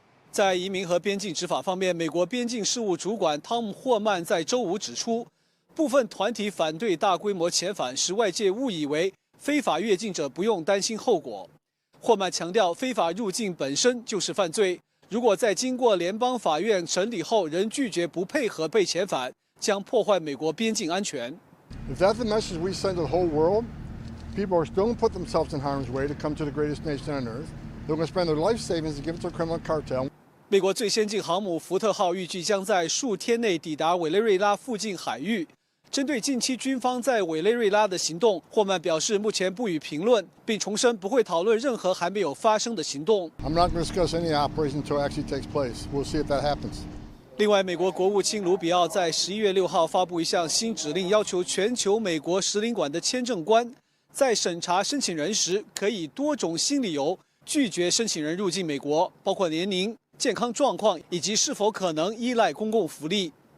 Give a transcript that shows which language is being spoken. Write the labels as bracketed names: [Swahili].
[Chinese] 在移民和边境执法方面，美国边境事务主管汤姆·霍曼在周五指出，部分团体反对大规模遣返，使外界误以为非法越境者不用担心后果。霍曼强调，非法入境本身就是犯罪，如果在经过联邦法院审理后仍拒绝不配合被遣返，将破坏美国边境安全。 [English] If that's the message we send to the whole world, people are still going to put themselves in harm's way to come to the greatest nation on earth. They're going to spend their life savings to give it to a criminal cartel. [Chinese] 美国最先进航母福特号预计将在数天内抵达委内瑞拉附近海域。针对近期军方在委内瑞拉的行动，霍曼表示目前不予评论，并重申不会讨论任何还没有发生的行动。 [English] I'm not going to discuss any operation until it actually takes place. We'll see if that happens. [Chinese] 另外，美国国务卿卢比奥在11月6号发布一项新指令，要求全球美国使领馆的签证官在审查申请人时，可以多种新理由拒绝申请人入境美国，包括年龄、健康状况以及是否可能依赖公共福利。